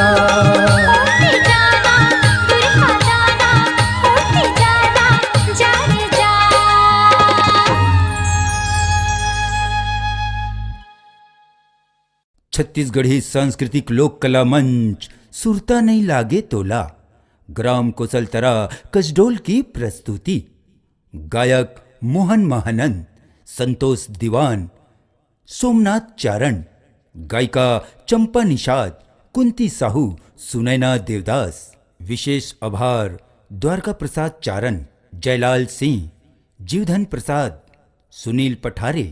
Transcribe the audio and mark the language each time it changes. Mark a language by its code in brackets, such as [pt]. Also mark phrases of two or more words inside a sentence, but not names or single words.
[hne] ओती जाना दूरी हो जाना ओती जाना जाने जा। छत्तीसगढ़ी सांस्कृतिक लोक कला मंच सुरता नहीं लागे तोला ग्राम कोसलतरा कसडोल की प्रस्तुति। गायक मोहन महानंद, संतोष दीवान, सोमनाथ चारण, गायिका चंपा निषाद, कुंती साहू, सुनैना देवदास। विशेष आभार द्वारका प्रसाद चारण, जयलाल सिंह, जीवधन प्रसाद, सुनील पठारे।